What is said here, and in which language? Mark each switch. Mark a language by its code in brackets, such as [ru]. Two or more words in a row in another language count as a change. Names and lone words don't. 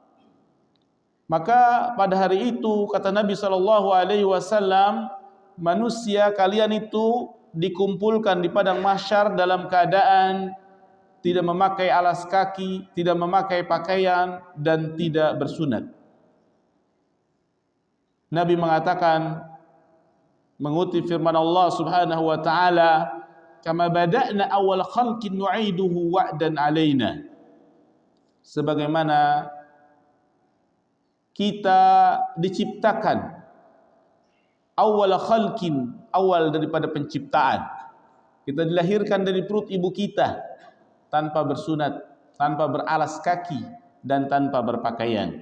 [id] Maka pada hari itu kata Nabi SAW, manusia kalian itu dikumpulkan di padang mahsyar dalam keadaan tidak memakai alas kaki, tidak memakai pakaian, dan tidak bersunat. Nabi mengatakan, mengutip firman Allah Subhanahu wa taala, [ar] كما بدأنا أول خلق نعيده وعدا علينا. [id] Sebagaimana kita diciptakan [ar] أول خلق, [id] awal daripada penciptaan. Kita dilahirkan dari perut ibu kita tanpa bersunat, tanpa beralas kaki, dan tanpa berpakaian.